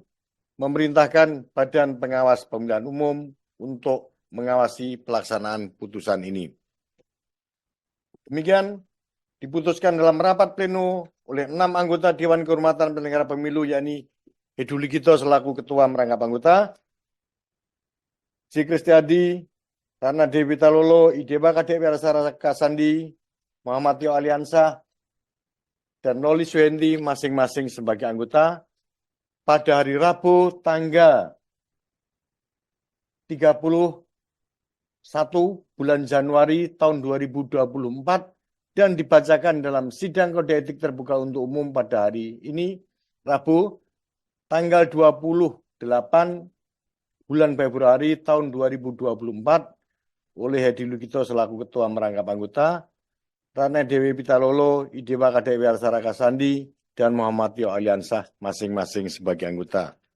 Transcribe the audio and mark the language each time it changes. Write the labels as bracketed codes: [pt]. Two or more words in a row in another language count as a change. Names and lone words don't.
[id] Memerintahkan Badan Pengawas Pemilihan Umum untuk mengawasi pelaksanaan putusan ini. Demikian diputuskan dalam rapat pleno oleh 6 anggota Dewan Kehormatan Penyelenggara Pemilu, yakni Hedu Ligito selaku Ketua Merangkap Anggota, J. Kristiadi, Ratna Dewi Talolo, Idewa Kadek Wiarasaraka Sandi, Muhammad Tio Aliansyah, dan Loli Suhendi masing-masing sebagai anggota pada hari Rabu tanggal 31 bulan Januari tahun 2024 dan dibacakan dalam sidang kode etik terbuka untuk umum pada hari ini, Rabu tanggal 28 bulan Februari tahun 2024 oleh Hedi Lugito selaku Ketua Merangkap Anggota, Ratna Dewi Pitalolo, Idewa Kadek Wiarasaraka Sandi, dan Muhammad Tio Aliansyah masing-masing sebagai anggota.